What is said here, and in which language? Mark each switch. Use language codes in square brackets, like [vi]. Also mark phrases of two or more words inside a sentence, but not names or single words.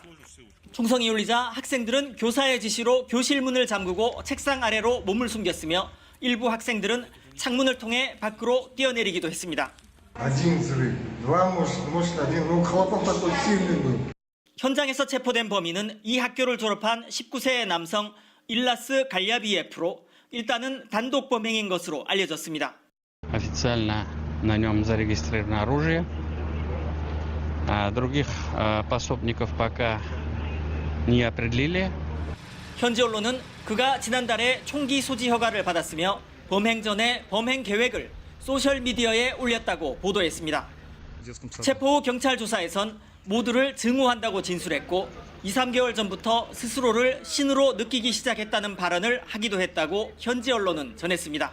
[ko] 총성이 울리자 학생들은 교사의 지시로 교실 문을 잠그고 책상 아래로 몸을 숨겼으며 일부 학생들은 창문을 통해 밖으로 뛰어내리기도 했습니다. 현장에서 체포된 범인은 이 학교를 졸업한 19세의 남성 일라스 갈야비예프로 일단은 단독 범행인 것으로 알려졌습니다. [ru] Официально на нем зарегистрировано оружие. Других пособников пока не определили. [ko] 현지 언론은 그가 지난달에 총기 소지 허가를 받았으며 범행 전에 범행 계획을 소셜미디어에 올렸다고 보도했습니다. 체포 후 경찰 조사에선 모두를 증오한다고 진술했고 2-3개월 전부터 스스로를 신으로 느끼기 시작했다는 발언을 하기도 했다고 현지 언론은 전했습니다.